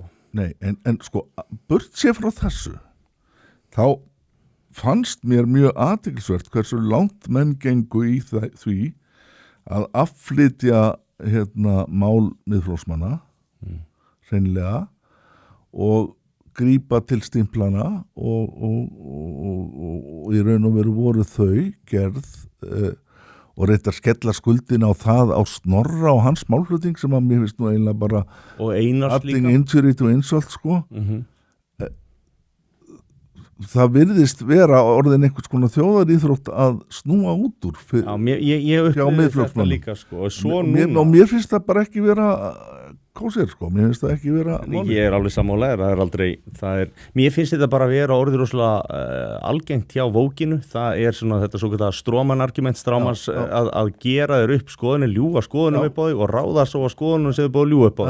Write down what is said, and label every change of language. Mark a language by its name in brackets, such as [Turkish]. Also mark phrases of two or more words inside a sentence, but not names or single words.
[Icelandic] Nei, en sko, burt sér frá þessu, þá fannst mér mjög athyglisvert hversu langt menn gengu í því að afflytja mál miðflokksmanna hreinlega og grípa til stimplana og í raun og veru voru þau gerð og reynt að skella skuldin á það á Snorra og hans málflutning sem að mér finnst nú eiginlega bara [English] adding injury to insult [Icelandic] sko. Það virðist vera orðin einhvers konar þjóðaríþrótt að snúa út úr ég upplifði þetta líka sko. Og mér finnst það bara ekki vera kósir sko, mér finnst það ekki vera máli. Ég alveg sammálaður, mér finnst þetta bara að vera orðið rosalega algengt hjá Vókinu, það svona þetta svo kallar strómanargument strámans að gera þér upp skoðunum, ljúga skoðunum upp á þig og ráða svo á skoðunum sem þið búið að ljúga upp á þig.